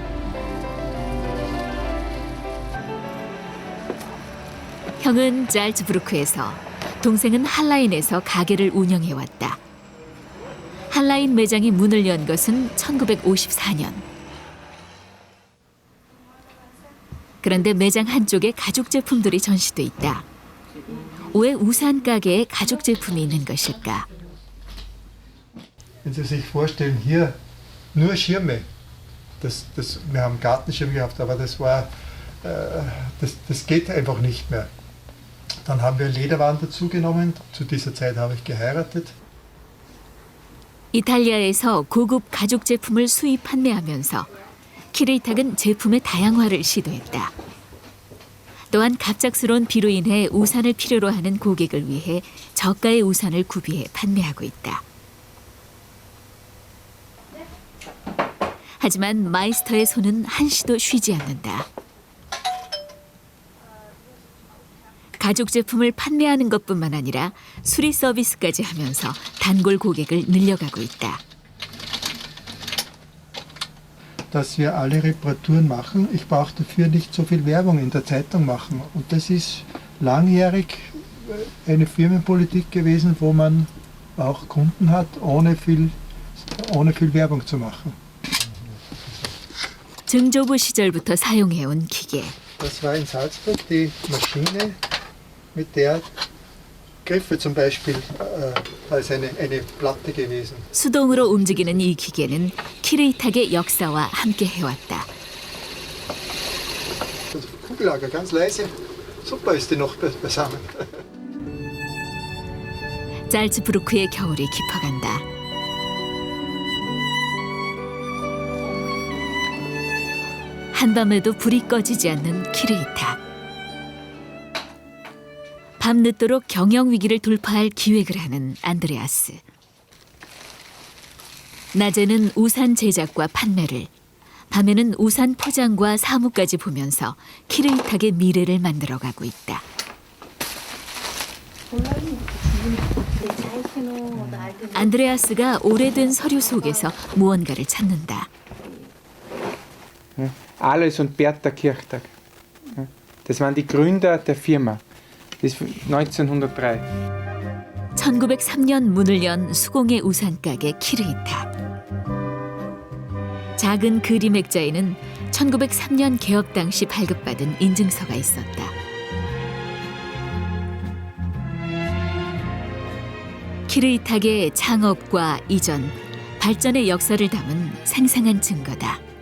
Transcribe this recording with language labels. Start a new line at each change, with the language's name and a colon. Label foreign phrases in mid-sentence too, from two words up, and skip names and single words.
Korean: 형은 짤츠부르크에서, 동생은 할라인에서 가게를 운영해왔다. 할라인 매장이 문을 연 것은 1954년. 그런데 매장 한쪽에 가죽 제품들이 전시돼 있다. 왜 우산 가게에 가죽 제품이 있는 것일까?
German: Wenn Sie sich vorstellen, hier nur Schirme. Wir haben Gartenschirme gehabt, aber das geht einfach nicht mehr. Dann haben wir Lederwaren dazugenommen. Zu dieser Zeit habe ich geheiratet.
Korean: 이탈리아에서 고급 가죽 제품을 수입 판매하면서 키르이탁은 제품의 다양화를 시도했다. 또한 갑작스러운 비로 인해 우산을 필요로 하는 고객을 위해 저가의 우산을 구비해 판매하고 있다. 하지만 마이스터의 손은 한시도 쉬지 않는다. 가죽 제품을 판매하는 것뿐만 아니라 수리 서비스까지 하면서 단골 고객을 늘려가고 있다.
German: Dass wir alle Reparaturen machen. Ich brauche dafür nicht so viel Werbung in der Zeitung machen. Und das ist langjährig eine Firmenpolitik gewesen, wo man auch Kunden hat, ohne viel Werbung zu machen.
Korean: 증조부 시절부터 사용해온 기계.
German: Das war in Salzburg die Maschine, mit der Griffe zum Beispiel, da ist eine Platte gewesen.
Korean: 수동으로 움직이는 이 기계는 키르이탁의 역사와 함께 해왔다.
German: Das Kugellager, ganz leise. Super ist die noch beisammen.
Korean: 짤츠부르크의 겨울이 깊어간다. 한밤에도 불이 꺼지지 않는 키르이탁. 밤늦도록 경영 위기를 돌파할 기획을 하는 안드레아스. 낮에는 우산 제작과 판매를, 밤에는 우산 포장과 사무까지 보면서 키르이탁의 미래를 만들어가고 있다. 안드레아스가 오래된 서류 속에서 무언가를 찾는다.
German: Alois und Bertha Kirchtag. Das waren die Gründer der Firma. Das ist 1903.
Korean: 1903년 문을 연 수공예 우산가게 키르이탁. 작은 그림 액자에는 1903년 개업 당시 발급받은 인증서가 있었다. 키르이탁의 창업과 이전, 발전의 역사를 담은 생생한 증거다.